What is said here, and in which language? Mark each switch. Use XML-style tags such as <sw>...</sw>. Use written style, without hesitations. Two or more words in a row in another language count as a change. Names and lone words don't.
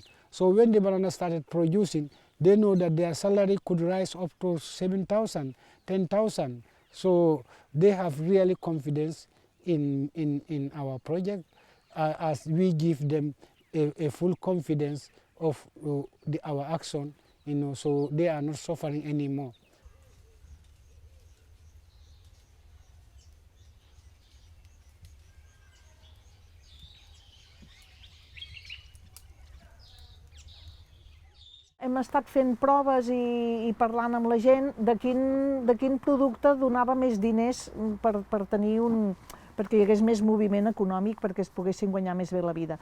<en>So when the banana started producing, they know that their salary could rise up to 7,000, 10,000. So they have really confidence in our project as we give them a full confidence of our action, so they are not suffering anymore.</en> <ca>Hem estat fent proves i parlant amb la gent de quin producte donava més diners per tenir perquè hi hagués més moviment econòmic, perquè es poguessin guanyar més bé la vida.</ca>